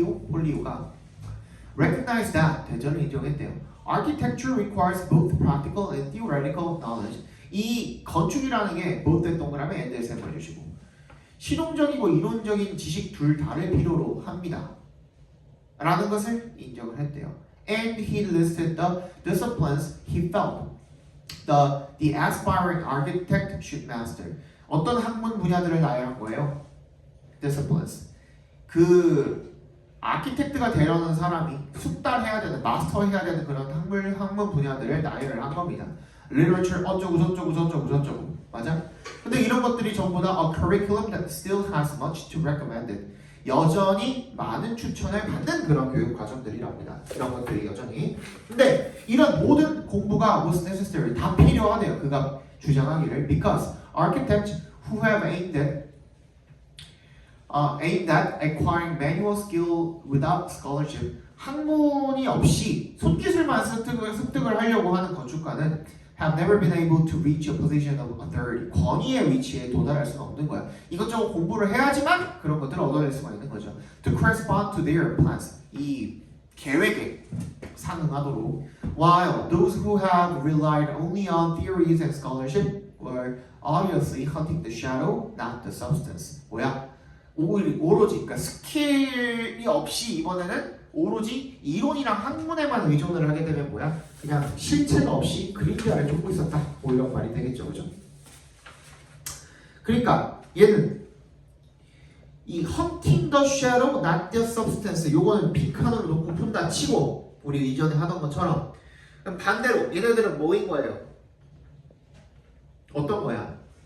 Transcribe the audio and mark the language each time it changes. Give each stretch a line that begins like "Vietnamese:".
Korean: 폴리오가
English: recognize that
Korean: 대전을 인정했대요.
English: Architecture requires both practical and theoretical knowledge.
Korean: 이 건축이라는 게 both의 동그라미 and의 셈을 주시고 실용적이고 이론적인 지식 둘 다를 필요로 합니다. 라는 것을 인정을 했대요.
English: And he listed the disciplines he felt the aspiring architect should master.
Korean: 어떤 학문 분야들을 나열한 거예요?
English: Disciplines.
Korean: 그 아키텍트가 되려는 사람이 숙달해야 되는, 마스터해야 되는 그런 학문 분야들을 나열을 한 겁니다. Literature 어쩌고 맞아? 근데 이런 것들이 전부 다
English: a curriculum that still has much to recommend it.
Korean: 여전히 많은 추천을 받는 그런 교육 과정들이랍니다. 이런 것들이 여전히. 근데 이런 모든 공부가
English: was necessary,
Korean: 다 필요하대요. 그가 주장하기를
English: because architects who have aimed at acquiring manual skill without scholarship,
Korean: 학문이 없이 손기술만 습득을 하려고 하는 건축가는
English: have never been able to reach a position of authority.
Korean: 권위의 위치에 도달할 수는 없는 거야. 이것저것 공부를 해야지만 그런 것들을 얻어낼 수가 있는 거죠.
English: To correspond to their plans.
Korean: 이 계획에 상응하도록.
English: While those who have relied only on theories and scholarship were obviously hunting the shadow, not the substance.
Korean: 뭐야? 오로지 그러니까 스킬이 없이 이번에는 오로지 이론이랑 학문에만 의존을 하게 되면 뭐야? 그냥 실체가 없이 그림자를 쫓고 있었다. 뭐 이런 말이 되겠죠, 그죠?
English: 그러니까 얘는 이 hunting the shadow, not the substance.
Korean: 요거는 빈칸으로 놓고 푼다 치고 우리 이전에 하던 것처럼. 그럼 반대로 얘네들은 뭐인 거예요? 어떤 거야?